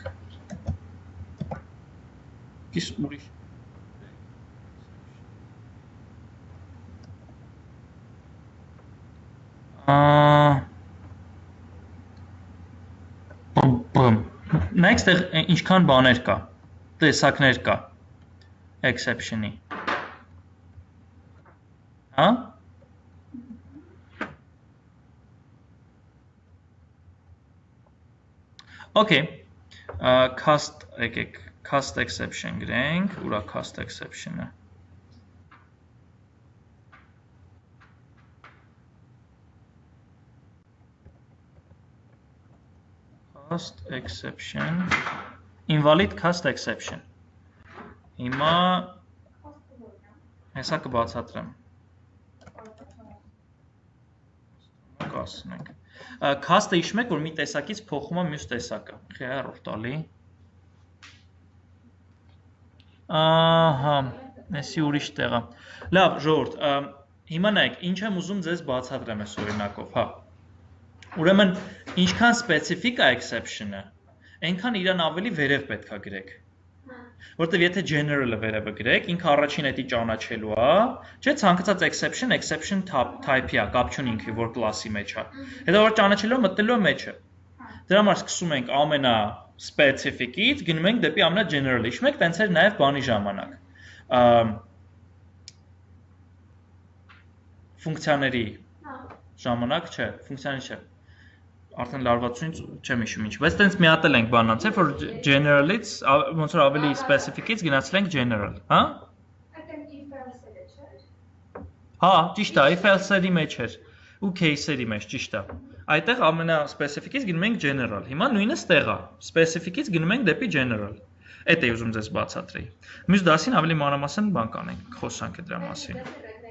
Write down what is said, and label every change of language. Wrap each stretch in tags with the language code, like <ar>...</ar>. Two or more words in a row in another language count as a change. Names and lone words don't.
<hy>Կիս ուրիշ։ Նայեք ստեղ ինչքան բաներ կա, տեսակներ կա exception-ի։ Հա?</hy> <en>Okay, cast exception</en> <hy>գրենք, ուրա</hy> <en>cast exception-ը։ Cast exception, invalid cast exception։ Հիմա</en> <hy>հեսա կբացատրեմ։ Կասնենք։ Cast-ը հիշում եք, որ մի տեսակից փոխում է մյուս տեսակը։ Խի error տալի։ Ահա, էսի ուրիշ տեղ է։ Լավ, ժողովուրդ, հիմա նայեք, ինչ եմ ուզում ձեզ բացատրեմ այս օրինակով, հա։ Ուրեմն, ինչքան սպեցիֆիկ է exception-ը, այնքան իրան ավելի վերև պետք է գրեք։ Որտեվ եթե general-ը վերևը գրեք, ինքը առաջին էտի ճանաչելու է, չէ՞, ցանկացած</hy> <en>exception type-</en> <hy>ի է, կապ չունի ինքը որ կլասի մեջ է։ Հետո որ ճանաչելու մտնելու է մեջը։ Դրա համար սկսում ենք ամենա specific-ից, գնում ենք դեպի ամենա general-ը։ Հիշում եք, տենց էր նաև բանի ժամանակ։ Ֆունկցիաների ժամանակ չէ, ֆունկցիաների չէ։ Արդեն լարվածությունից չեմ հիշում ինչ, բայց տենց միատել ենք բանանց, որ general-ից ոնց որ ավելի specific-ից գնացել ենք general, հա? Այդտեղ if-else-ը չէ։ Հա, ճիշտ է, if-else-երի մեջ էր ու case-երի մեջ, ճիշտ է։ Այդտեղ ամենա specific-ից գնում ենք general։ Հիմա նույնը ստեղ է, specific-ից գնում ենք դեպի general։ Էդ է ուզում ձեզ բացատրեի։ Մյուս դասին ավելի մանրամասն բան կանենք, խոսանք է դրա մասին։</hy>